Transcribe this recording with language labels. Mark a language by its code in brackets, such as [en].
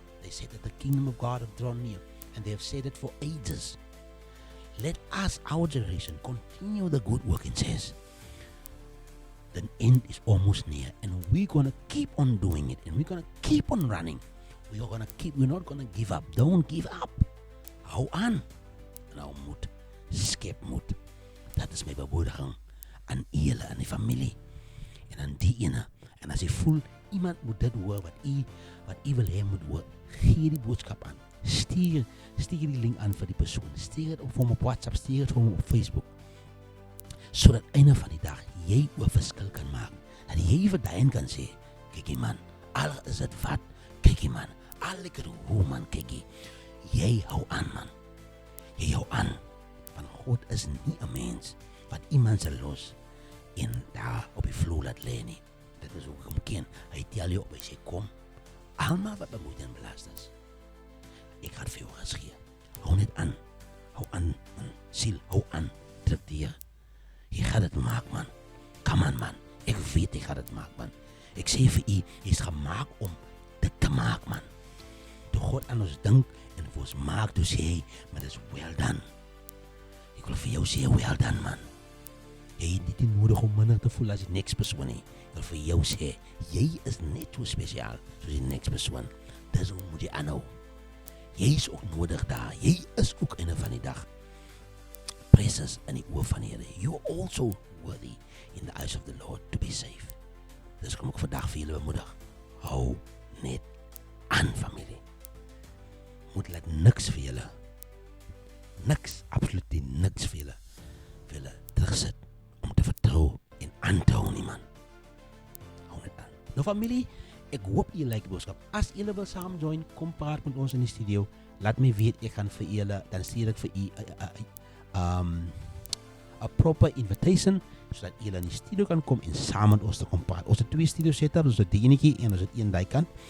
[en] They said that the kingdom of God have drawn near. And they have said it for ages. Let us, our generation, continue the good work. It says, the end is almost near. And we're going to keep on doing it. And we're going to keep on running. We're not going to give up. Don't give up. [af] Hou aan. En hou moed. Skep moed. Dat is my bemoediging aan julle, aan die familie. En aan die ene. En as jy voel, iemand moet dit hoor, wat u wil hê moet hoor, gee die boodskap aan. Stuur die link aan vir die persoon. Stuur dit op hom op WhatsApp, stuur dit vir hom op Facebook. Sodat einde van die dag, jy 'n verskil kan maak. Dat jy vir daai kan sê, kyk man, al is dit wat, Kykie man, al ek het hoe man, kykie. Jy hou aan man. Jy hou aan. Want God is nie 'n mens wat iemand se los en daar op die vloer laat lê nie. Dit is hoe ek hom ken. Hy tel jou op, hy sê kom. Almal wat bemoeid en belast is. Ek gaan vir jou gas gee. Hou net aan. Hou aan, man. Siel, hou aan. Druk die Here. Jy gaan dit maak, man. [en] Come on, man. [af] Ek weet jy gaan dit maak, man. Ek sê vir u, jy is gemaak om dit te maak, man. Toe God aan ons dink en vir ons maak, toe sê hy, maar dit is well done. Ek wil vir jou sê, well done, man. Jy het nie nodig om minder te voel as die next persoon nie. Ek wil vir jou sê, jy is net so spesiaal soos die next persoon. Dis hoe moet jy aanhou. Jy is ook nodig daar. Jy is ook einde van die dag precious in die oë van die Here. [en] You are also worthy in the eyes of the Lord to be saved. [af] Dus kom ek vandag vir julle bemoedig. Hou net aan, familie. Moet laat niks vir julle. Niks, absoluut niks vir julle terugsit om te vertrou en aan te hou nie, man. Hou net aan. Nou familie, ek hoop julle like die boodskap. As julle wil saam join, kom praat met ons in die studio. Laat my weet, ek gaan vir julle, dan stuur ek vir u 'n proper invitation sodat julle in die studio kan kom en saam met ons te kom praat. Ons het 2 studio setups, ons het die enetjie en ons het een daai kant.